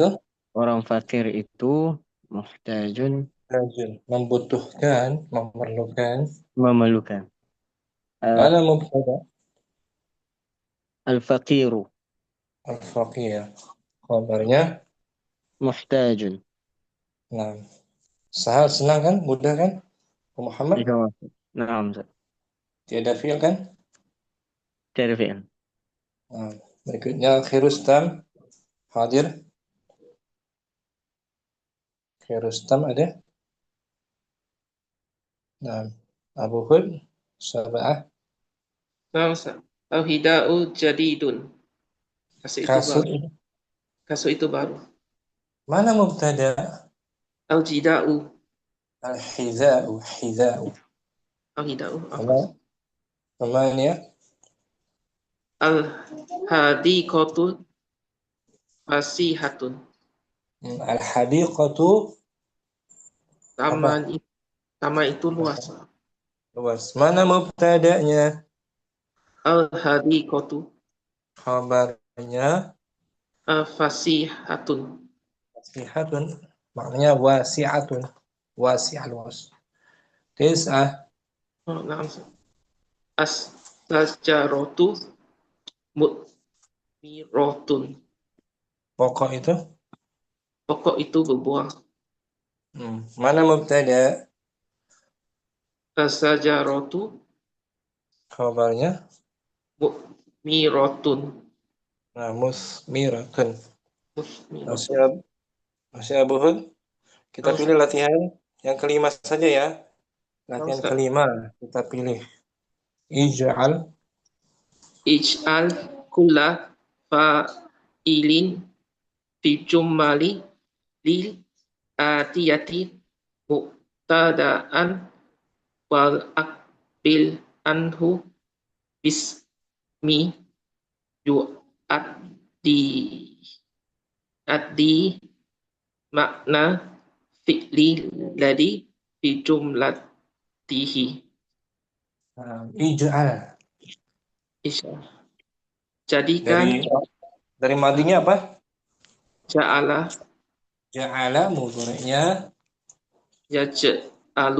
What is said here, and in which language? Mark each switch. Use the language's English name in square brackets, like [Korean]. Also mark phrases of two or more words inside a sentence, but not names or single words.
[Malay] Orang fakir itu muhtajun, membutuhkan, memerlukan. memerlukan. Mana mubtada? [Arabic] Al-faqiru Al-faqir. Khabarnya, muhtajun. [Malay] nah, sahal, senang kan? Mudah kan? Muhammad, Naam, Ustaz. tiada fi'il kan? Tiada fi'il. Nah, berikutnya khirustam, hadir. Khirustam ada. Nah, Abu Hud, sab'ah. [Arabic] نعم أستاذ. الحذاء جديد. [Malay] Kasut itu Kasut. baru. Kasut itu baru. Mana mubtada? [Arabic] Al-jida'u. Al-hiza'u, hiza'u. Al-hida'u. [Malay] Namanya [Arabic] الحديقة فسيحة. al-hadiqatu, [Malay] Taman itu luas. luas. Mana mubtada'nya? [Arabic] Al-hadiqatu [Malay] Khabarnya [Arabic] fasihatun. [Malay] wasi'atun, maknanya wasi'atun, wasi'ah, luas. [Arabic] Tis'ah, [Malay] Naam Ustaz. [Arabic] الشجرة مثمرة. [Malay] pokok itu. Pokok itu berbuah. Mana mubtada? [Arabic] As-sajaratu [Malay] Khabarnya [Arabic] mu'miratun. nah musmiratun. Musmiratun. [Malay] Masih Abu Hud. Kita pilih latihan yang kelima saja ya. Latihan Ustaz. kelima kita pilih. [Arabic] Ij'al اجعل كل فاعل في الجمل الآتية مبتدأ وأخبر عنه باسم يؤدي أدي معنى الفعل الذي في جملته. ij'al. [Malay] Isya. Jadikan Dari madinya apa? [Arabic] ja'ala Ja'ala mudhari'nya, yaj'alu